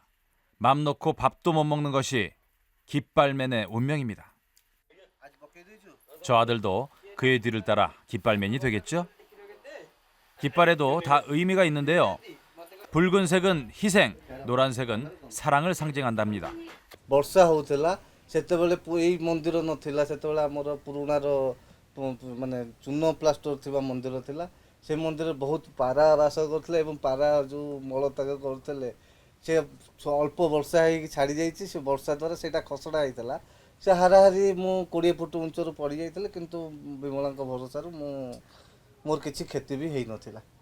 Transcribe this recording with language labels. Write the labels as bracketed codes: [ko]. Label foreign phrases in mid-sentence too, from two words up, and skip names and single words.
[ko] 맘 놓고 밥도 못 먹는 것이 깃발맨의 운명입니다. 저 아들도 그의 뒤를 따라 깃발맨이 되겠죠? 깃발에도 다 의미가 있는데요. 붉은색은 희생, 노란색은 사랑을 상징한답니다. [or] ବର୍ଷା ହଉଥିଲା ସେତେବେଳେ ଏଇ ମନ୍ଦିର ନଥିଲା ସେତେବେଳେ ଆମର ପୁରୁଣାର ମାନେ ଚୂନ ପ୍ଲାଷ୍ଟର ଥିବା ମନ୍ଦିର ଥିଲା ସେ ମନ୍ଦିରରେ ବହୁତ ପାରା ବାସ କରୁଥିଲେ ଏବଂ ପାରା ଯେଉଁ ମଳତ୍ୟାଗ କରୁଥିଲେ ସେ ଅଳ୍ପ ବର୍ଷା ହେଇକି ଛାଡ଼ି ଯାଇଛି ସେ ବର୍ଷା ଦ୍ୱାରା ସେଇଟା ଖସଡ଼ା ହେଇଥିଲା ସେ ହାରାହାରି ମୁଁ 20 ଫୁଟ ଉଞ୍ଚରୁ ପଡ଼ିଯାଇଥିଲି କିନ୍ତୁ ବିମଳାଙ୍କ ଭରସାରୁ ମୋର କିଛି କ୍ଷତି ବି ହେଇନଥିଲା।